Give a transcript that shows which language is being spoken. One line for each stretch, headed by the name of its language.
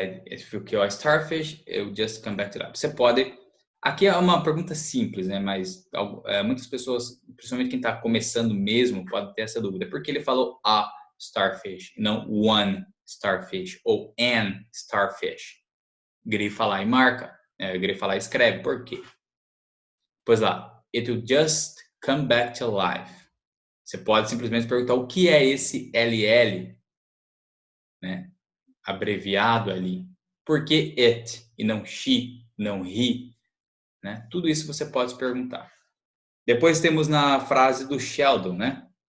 English: If you kill a starfish, it will just come back to life.
Portuguese: Você pode... Aqui é uma pergunta simples, né? Mas muitas pessoas, principalmente quem está começando mesmo, pode ter essa dúvida. Por que ele falou a starfish, não one starfish ou an starfish? Grifa lá e marca. Grifa lá e escreve. Por quê? Pois lá.
English: It will just come back to life.
Portuguese: Você pode simplesmente perguntar o que é esse LL, né? Abreviado ali. Por que it e não she, não he? Né? Tudo isso você pode se perguntar. Depois temos na frase do Sheldon, né?